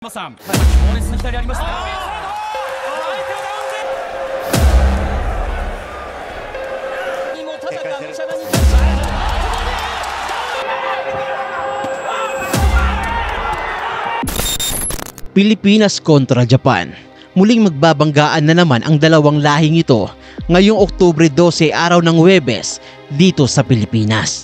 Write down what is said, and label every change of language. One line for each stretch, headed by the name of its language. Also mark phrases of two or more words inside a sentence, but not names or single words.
Japanese: さん、強烈な左ありました。にもただがむしゃらに
Filipino: Pilipinas kontra Japan. Muling magbabanggaan na naman ang dalawang lahing ito ngayong Oktubre 12 araw ng Huwebes dito sa Pilipinas.